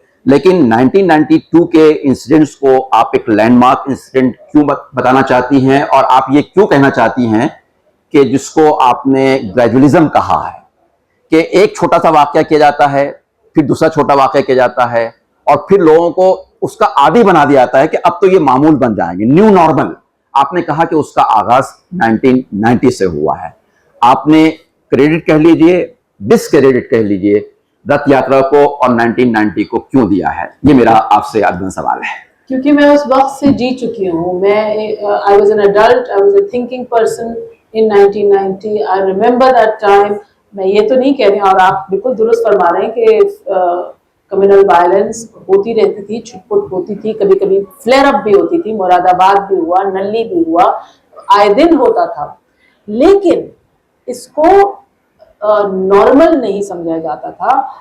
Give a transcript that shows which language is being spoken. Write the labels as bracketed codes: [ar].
[ur] لیکن 1992 کے انسیڈنٹس کو آپ ایک لینڈ مارک انسیڈنٹ کیوں بتانا چاہتی ہیں, اور آپ یہ کیوں کہنا چاہتی ہیں کہ جس کو آپ نے گریجولیزم کہا ہے, کہ ایک چھوٹا سا واقعہ کیا جاتا ہے, پھر دوسرا چھوٹا واقعہ کیا جاتا ہے, اور پھر لوگوں کو اس کا عادی بنا دیا جاتا ہے کہ اب تو یہ معمول بن جائیں گے, نیو نارمل. آپ نے کہا کہ اس کا آغاز 1990 سے ہوا ہے. آپ نے کریڈٹ کہہ لیجئے, ڈس کریڈٹ کہہ لیجئے, رتھ یاترا کو اور 1990 کو کیوں دیا ہے؟ یہ میرا آپ سے ادنا سوال ہے. کیونکہ میں اس وقت سے جی چکی ہوں. [en] میں I was an adult, I was a thinking person in 1990. I remember that time. [ur] میں یہ تو نہیں کہہ رہی, اور آپ بالکل درست فرما رہے ہیں کہ کمیونل وائلنس ہوتی رہتی تھی, چھٹ پٹ ہوتی تھی, کبھی کبھی فلیئر اپ بھی ہوتی تھی. مراد آباد بھی ہوا, نلی بھی ہوا, آئے دن ہوتا تھا. لیکن اس کو نارمل نہیں سمجھا جاتا تھا.